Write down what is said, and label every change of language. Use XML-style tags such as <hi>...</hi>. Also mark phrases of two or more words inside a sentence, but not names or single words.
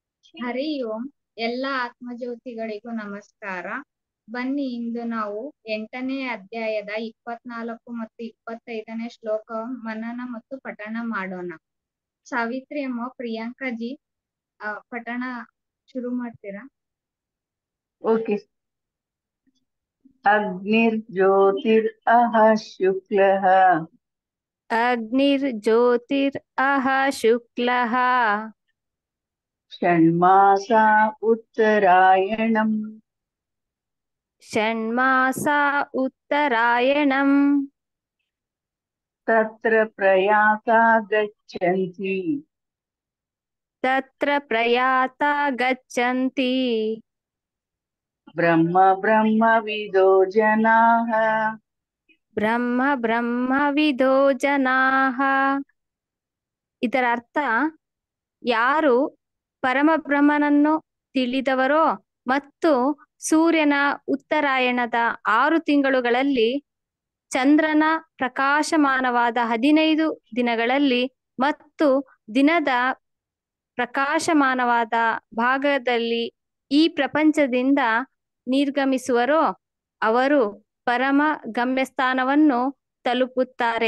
<kn>ಹರಿ ಓಂ. ಎಲ್ಲ ಆತ್ಮಜ್ಯೋತಿಗಳಿಗೂ ನಮಸ್ಕಾರ. ಬನ್ನಿ ಇಂದು ನಾವು 8ನೇ ಅಧ್ಯಾಯದ 24 ಮತ್ತು 25ನೇ ಶ್ಲೋಕ ಮನನ ಮತ್ತು ಪಠಣ ಮಾಡೋಣ. ಸಾವಿತ್ರಿ ಅಮ್ಮ, ಪ್ರಿಯಾಂಕಾಜಿ ಪಠಣ ಶುರು ಮಾಡ್ತೀರಾ?</kn> <en>OK.</en> <sa>अग्निर्ज्योतिरः शुक्लः अग्निर्ज्योतिरः शुक्लः षण्मासा उत्तरायणम् षण्मासा उत्तरायणम् तत्र प्रयाता गच्छन्ति तत्र प्रयाता गच्छन्ति ब्रह्मविदो जनाः ಬ್ರಹ್ಮವಿದೋ ಜನಾಃ.</sa> <kn>ಇದರ ಅರ್ಥ, ಯಾರು ಪರಮಬ್ರಹ್ಮನನ್ನು ತಿಳಿದವರೋ ಮತ್ತು ಸೂರ್ಯನ ಉತ್ತರಾಯಣದ 6 ತಿಂಗಳುಗಳಲ್ಲಿ ಚಂದ್ರನ ಪ್ರಕಾಶಮಾನವಾದ 15 ದಿನಗಳಲ್ಲಿ ಮತ್ತು ದಿನದ ಪ್ರಕಾಶಮಾನವಾದ ಭಾಗದಲ್ಲಿ ಈ ಪ್ರಪಂಚದಿಂದ ನಿರ್ಗಮಿಸುವರೋ ಅವರು ಪರಮ ಗಮ್ಯಸ್ಥಾನವನ್ನು ತಲುಪುತ್ತಾರೆ.</kn>